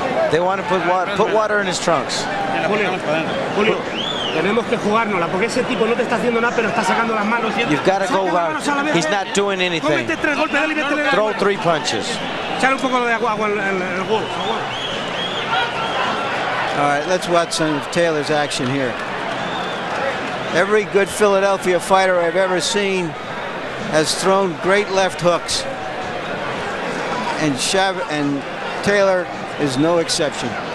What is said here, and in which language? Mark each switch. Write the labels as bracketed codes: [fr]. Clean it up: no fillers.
[en] They want to put water in his trunks. [es] Julio, tenemos que jugárnosla porque ese tipo no te está haciendo nada, pero está sacando las manos. [en] You've got to go out. He's not doing anything. Throw 3 punches. [es] Echale un poco de agua en el huevo. [en] All right, let's watch some of Taylor's action here. Every good Philadelphia fighter I've ever seen has thrown great left hooks. And Taylor is no exception.